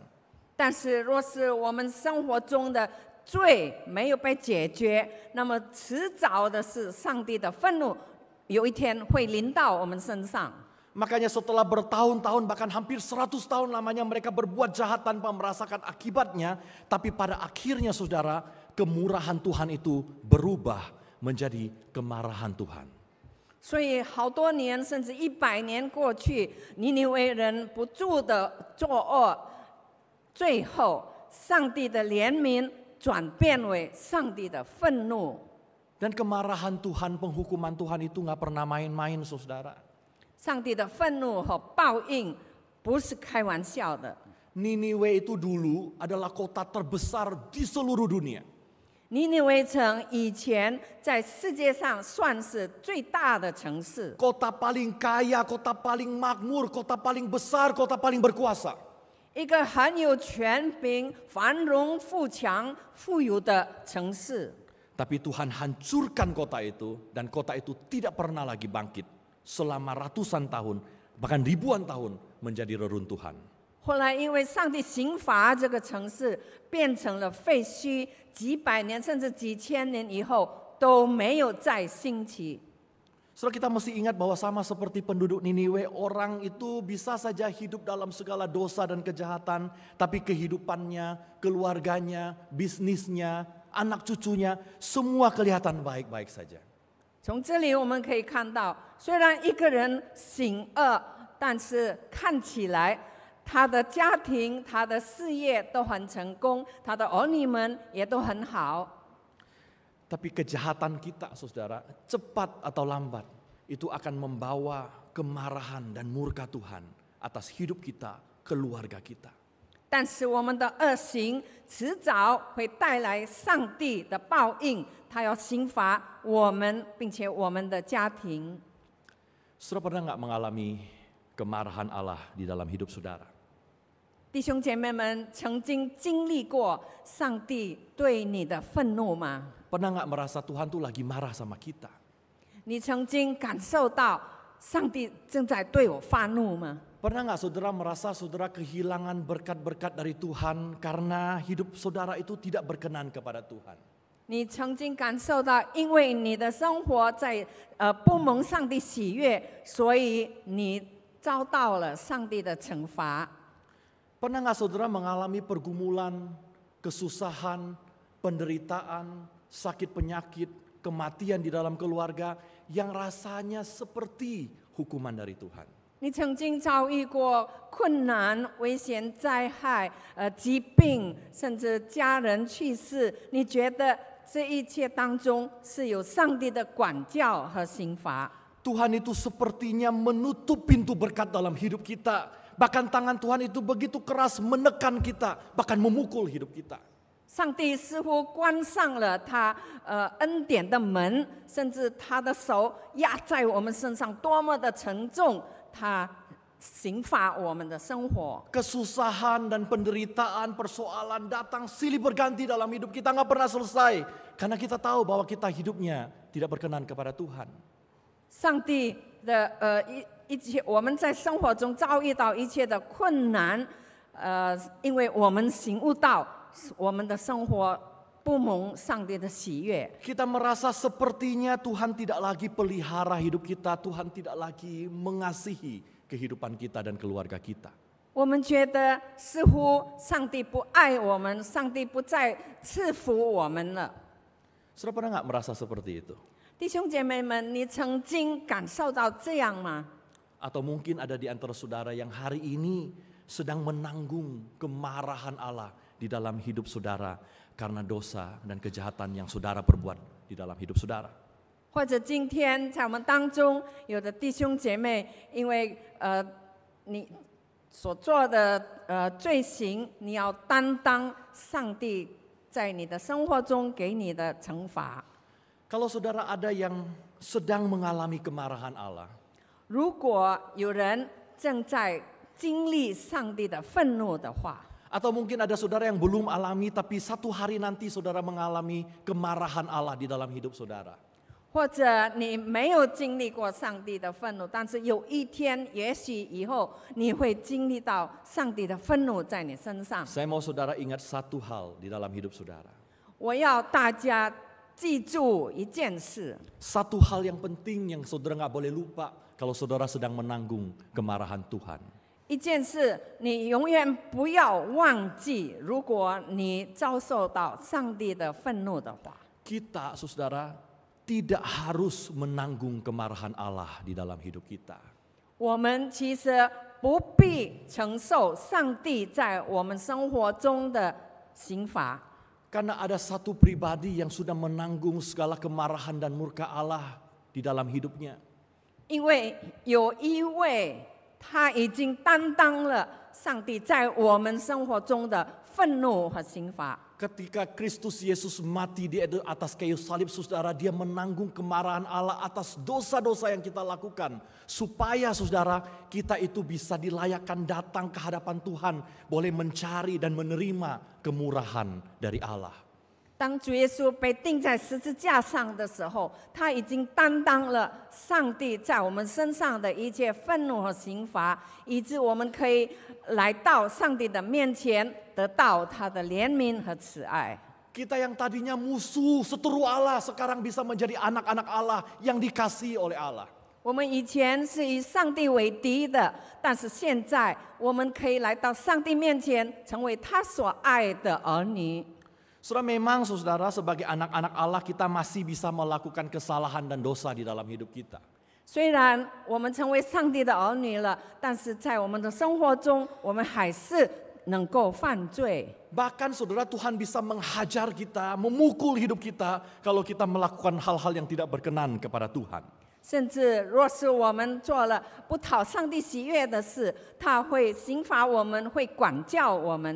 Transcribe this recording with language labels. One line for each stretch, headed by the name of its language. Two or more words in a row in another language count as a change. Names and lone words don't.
Chinese: 但是，若是我们生活中的罪没有被解决，那么迟早的是上帝的愤怒，有一天会临到我们身上。
Indonesian: Makanya setelah bertahun-tahun bahkan hampir 100 tahun lamanya mereka berbuat jahat tanpa merasakan akibatnya. Tapi pada akhirnya saudara, kemurahan Tuhan itu berubah menjadi kemarahan Tuhan.
Chinese: 所以好多年甚至100年过去，尼尼微人不住的作恶，最后上帝的怜悯转变为上帝的愤怒。
Indonesian: Dan kemarahan Tuhan, penghukuman Tuhan itu gak pernah main-main saudara.
Chinese: 上帝的愤怒和报应不是开玩笑的。
Indonesian: Niniwe itu dulu adalah kota terbesar di seluruh dunia.
Chinese: 尼尼微城以前在世界上算是最大的城市，
Indonesian: Kota paling kaya, kota paling makmur, kota paling besar, kota paling berkuasa.
Chinese: 一个很有权柄、繁荣富强、富有的城市。
Indonesian: Tapi Tuhan hancurkan kota itu dan kota itu tidak pernah lagi bangkit. Selama ratusan tahun, bahkan ribuan tahun menjadi reruntuhan.
Chinese: 后来因为上帝刑罚这个城市，变成了废墟，几百年甚至几千年以后都没有再兴起。
Indonesian: Saudara, kita mesti ingat bahwa sama seperti penduduk Niniwe, orang itu bisa saja hidup dalam segala dosa dan kejahatan, tapi kehidupannya, keluarganya, bisnisnya, anak cucunya, semua kelihatan baik-baik saja.
Chinese: 从这里我们可以看到，虽然一个人行恶，但是看起来他的家庭、他的事业都很成功，他的儿女们也都很好。
Indonesian: Tapi kejahatan kita saudara, cepat atau lambat, itu akan membawa kemarahan dan murka Tuhan atas hidup kita, keluarga kita.
Chinese: 但是我们的恶行迟早会带来上帝的报应，他要刑罚我们，并且我们的家庭。
Indonesian: Saudara pernah nggak mengalami kemarahan Allah di dalam hidup saudara?
Chinese: 弟兄姐妹们，曾经经历过上帝对你的愤怒吗？
Indonesian: Pernah nggak merasa Tuhan tuh lagi marah sama kita?
Chinese: 你曾经感受到上帝正在对我发怒吗？
Indonesian: Pernah nggak saudara merasa saudara kehilangan berkat-berkat dari Tuhan karena hidup saudara itu tidak berkenan kepada Tuhan?
Chinese: 你曾经感受到，因为你的生活在不蒙上帝喜悦，所以你遭到了上帝的惩罚。
Indonesian: Pernah nggak saudara mengalami pergumulan, kesusahan, penderitaan, sakit penyakit, kematian di dalam keluarga yang rasanya seperti hukuman dari Tuhan?
Chinese: 你曾经遭遇过困难、危险、灾害、疾病，甚至家人去世，你觉得这一切当中是有上帝的管教和刑罚？
Indonesian: Tuhan itu sepertinya menutup pintu berkat dalam hidup kita. Bahkan tangan Tuhan itu begitu keras menekan kita, bahkan memukul hidup kita.
Chinese: 上帝似乎关上了他恩典的门，甚至他的手压在我们身上，多么的沉重，他刑罚我们的生活。
Indonesian: Kesusahan dan penderitaan, persoalan datang silih berganti dalam hidup kita, nggak pernah selesai. Karena kita tahu bahwa kita hidupnya tidak berkenan kepada Tuhan.
Chinese: 上帝的一切，我们在生活中遭遇到一切的困难，因为我们醒悟到我们的生活不蒙上帝的喜悦。
Indonesian: Kita merasa sepertinya Tuhan tidak lagi pelihara hidup kita, Tuhan tidak lagi mengasihi kehidupan kita dan keluarga kita.
Chinese: 我们觉得似乎上帝不爱我们，上帝不再赐福我们了。
Indonesian: Saudara pernah nggak merasa seperti itu?
Chinese: 弟兄姐妹们，你曾经感受到这样吗？
Indonesian: Atau mungkin ada di antara saudara yang hari ini sedang menanggung kemarahan Allah di dalam hidup saudara karena dosa dan kejahatan yang saudara perbuat di dalam hidup saudara.
Chinese: 或者今天在我们当中，有的弟兄姐妹，因为你所做的罪行，你要担当上帝在你的生活中给你的惩罚。
Indonesian: Kalau saudara ada yang sedang mengalami kemarahan Allah,
Chinese: 如果有人正在经历上帝的愤怒的话，
Indonesian: atau mungkin ada saudara yang belum alami tapi satu hari nanti saudara mengalami kemarahan Allah di dalam hidup saudara.
Chinese: 或者你没有经历过上帝的愤怒，但是有一天，也许以后你会经历到上帝的愤怒在你身上。
Indonesian: Saya mau saudara ingat satu hal di dalam hidup saudara.
Chinese: 我要大家记住一件事，
Indonesian: Satu hal yang penting yang saudara nggak boleh lupa kalau saudara sedang menanggung kemarahan Tuhan.
Chinese: 一件事你永远不要忘记，如果你遭受到上帝的愤怒的话，
Indonesian: Kita, saudara, tidak harus menanggung kemarahan Allah di dalam hidup kita.
Chinese: 我们其实不必承受上帝在我们生活中的刑罚。
Indonesian: Karena ada satu pribadi yang sudah menanggung segala kemarahan dan murka Allah di dalam hidupnya.
Chinese: 因为有一位他已经担当了上帝在我们生活中的愤怒和刑罚。
Indonesian: Ketika Kristus Yesus mati di atas kayu salib, saudara, dia menanggung kemarahan Allah atas dosa-dosa yang kita lakukan. Supaya saudara, kita itu bisa dilayakkan datang ke hadapan Tuhan, boleh mencari dan menerima kemurahan dari Allah.
Chinese: 当主耶稣被钉在十字架上的时候，他已经担当了上帝在我们身上的一切愤怒和刑罚，以致我们可以来到上帝的面前，得到他的怜悯和慈爱。
Indonesian: Kita yang tadinya musuh, seteru Allah, sekarang bisa menjadi anak-anak Allah yang dikasihi oleh Allah.
Chinese: 我们以前是以上帝为敌的，但是现在我们可以来到上帝面前，成为他所爱的儿女。
Indonesian: Saudara, memang saudara sebagai anak-anak Allah kita masih bisa melakukan kesalahan dan dosa di dalam hidup kita.
Chinese: 虽然我们成为上帝的儿女了，但是在我们的生活中，我们还是能够犯罪。
Indonesian: Bahkan saudara, Tuhan bisa menghajar kita, memukul hidup kita kalau kita melakukan hal-hal yang tidak berkenan kepada Tuhan.
Chinese: 甚至若是我们做了不讨上帝喜悦的事，他会刑罚我们，会管教我们。